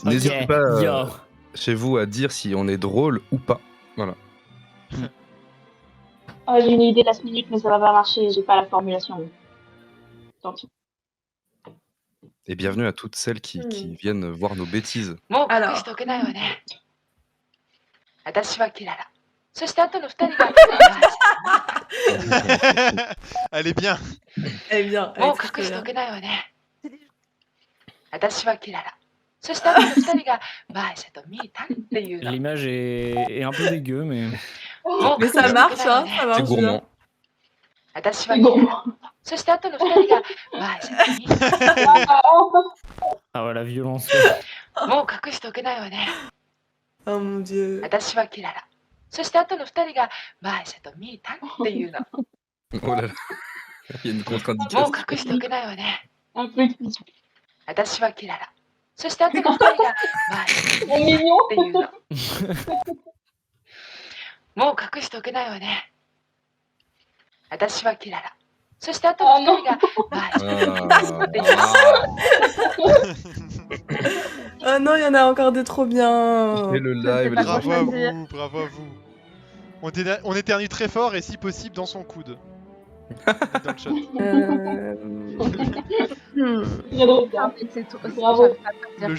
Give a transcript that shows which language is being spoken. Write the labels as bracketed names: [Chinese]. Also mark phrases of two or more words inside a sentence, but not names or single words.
[French] N'hésitez pas Yo. chez vous à dire si on est drôle ou pas. Voilà. Oh, j'ai une idée [English] last minute, [French] mais ça va pas marcher. J'ai pas la formulation. Tant pis. Et bienvenue à toutes celles qui viennent voir nos bêtises. [Japanese] もう隠しておけないわね。私はキララ。そして後の二人が [French] Elle est bien. Elle est bien. Elle [Japanese] もう [French] est très [Japanese] 隠して [French] bien. [Japanese] おけないわね。私はキララ。そして後の二人がマーシャとミータンっていうの。 [French] L'image est un peu dégueu, mais. [Japanese] もう [French] Mais [Japanese] 隠して [French] ça [Japanese] おけ [French] marche, [Japanese] ないわ [French] hein, [Japanese] ね [French] ça C'est marche bien. gourmand. [Japanese] 私はキララ。そして後の二人がマーシャとミータン。 [French] Ah ouais, la violence. [Japanese] もう隠しておけないわね。 [French] Oh mon dieu. [Japanese] 私はキララ。そして後の二人がマーシャとミータンっていうの。 [French] Oh là là. Il y a une [Japanese] も [French] contre-indication. [Japanese] う隠しておけないわね。 [French] Un peu explicite. [Japanese] 私はキララ。そして後の二人がマーシャと [French] C'est [Japanese] ミータン [French] mignon. [Japanese] っていうの。もう隠しておけないわね。私はキララ。そして後の二人がマーシャとミータンっていうの。 [French] Oh non, il y en a encore des trop bien. Et le live, les Bravo à enfants. vous, bravo à vous. On éternue très fort et si possible dans son coude. dans le chat. Très drôle, ça. Ah, mais c'est tout. Bravo. J'arrive pas à te dire.